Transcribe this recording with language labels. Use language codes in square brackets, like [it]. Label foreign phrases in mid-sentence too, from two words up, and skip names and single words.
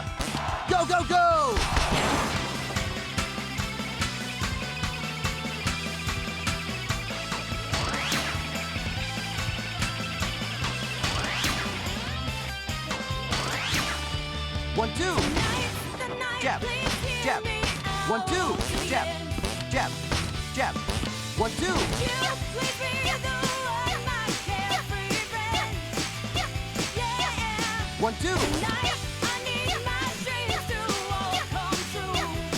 [en] Go, go, go! One, two. The night, Jab, please hear jab. me 1, 2. out to Jab, the end. jab, jab. 1, 2. You please be the one, my carefree friend. Yeah. 1, 2. Tonight, I need my dreams to all come true.